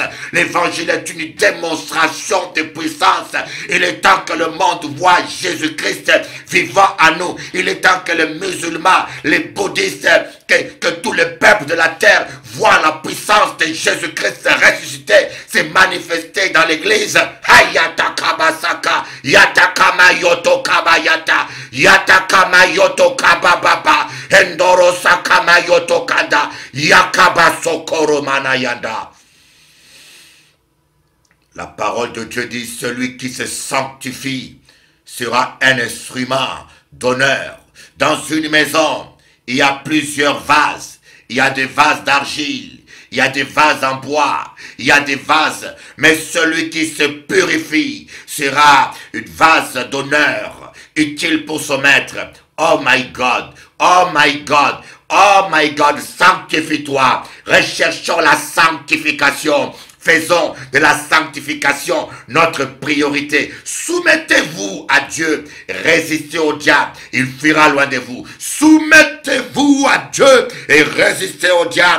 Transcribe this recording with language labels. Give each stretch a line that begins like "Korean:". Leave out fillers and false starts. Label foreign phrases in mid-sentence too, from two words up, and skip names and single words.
French: L'évangile est une démonstration de puissance. Il est temps que le monde voit Jésus-Christ vivant à nous. Il est temps que les musulmans, les bouddhistes, que tout le peuple de la terre voit la puissance de Jésus-Christ ressuscité, se manifester dans l'église. Hayata kabasaka, yata kama yoto kabayata, yata kama yoto kabababa, endoro sakama yoto kanda, yakaba sokoro manayanda. La parole de Dieu dit, celui qui se sanctifie sera un instrument d'honneur. Dans une maison, il y a plusieurs vases. Il y a des vases d'argile, il y a des vases en bois, il y a des vases. Mais celui qui se purifie sera une vase d'honneur, utile pour son maître.
English: Oh my God, oh my God, oh my God,
French: sanctifie-toi. Recherchons la sanctification. Faisons de la sanctification notre priorité. Soumettez-vous à Dieu. Résistez au diable. Il fuira loin de vous. Soumettez-vous à Dieu et résistez au diable.